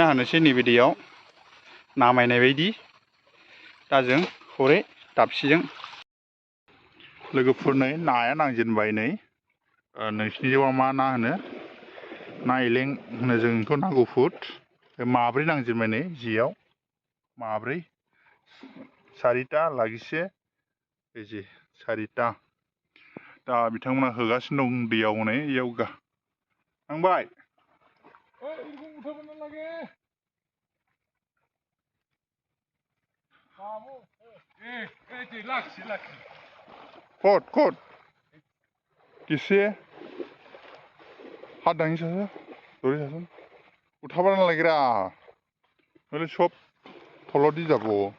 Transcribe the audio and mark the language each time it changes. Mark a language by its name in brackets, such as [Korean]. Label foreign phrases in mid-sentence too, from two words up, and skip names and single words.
[Bodo] होनोसै नैबे दैयाव नामायनाय बायदि दा जों हरै दाबसिजों लोगोफोर नै नाया नांजेनबाय नै नोंसिनि जायगायाव मा ना होनो ना एलें होनो जों बेखौ ना गुफुर माब्रै नांजेनबाय नै जेयाव माब्रै सारिता लागिसे बेजे सारिता दा बिथांमोना होगासिनो दं दैयाव नै इयाव नांबाय [Assamese] কোত কিচে হাদাং ইচা দৰি চাচুন উঠাবৰ লাগি ৰ নোলে সব তলো দি যাবো